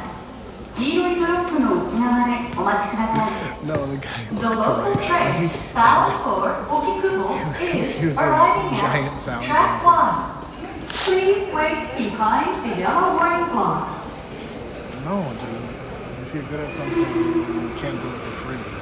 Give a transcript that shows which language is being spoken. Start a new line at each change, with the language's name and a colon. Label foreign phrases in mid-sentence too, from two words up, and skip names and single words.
Japanese: 黄色いブロックの内側でお待ちください。
English: No, the guy The local train bound for Ogikubo is arriving at track 1. Please wait behind the yellow warning blocks. No, dude. If you're good at something, you can't do it for free.